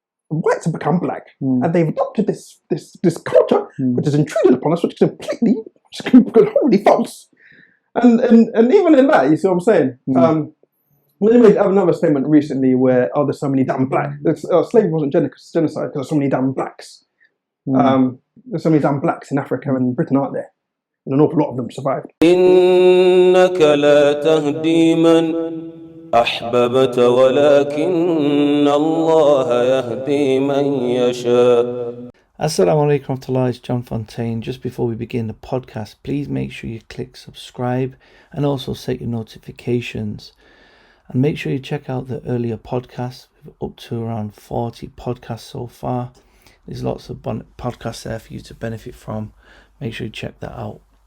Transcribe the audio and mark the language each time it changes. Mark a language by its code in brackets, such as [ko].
[en] The whites have become black, and they've adopted this culture which is intruded upon us, which is wholly false." And even in that, you see what I'm saying? They made another statement recently where, there's so many damn blacks. Slavery wasn't genocide because there's so many damn blacks. There's so many damn blacks in Africa and Britain, aren't there? And an awful lot of them survived. [ar] إنك لا تهدي من أحببت ولكن الله يهدي من يشاء. Assalamu alaikum warahmatullahi, [en] it's John Fontain. Just before we begin the podcast, please make sure you click subscribe and also set your notifications. And make sure you check out the earlier podcasts. We've up to around 40 podcasts so far. There's lots of podcasts there for you to benefit from. Make sure you check that out.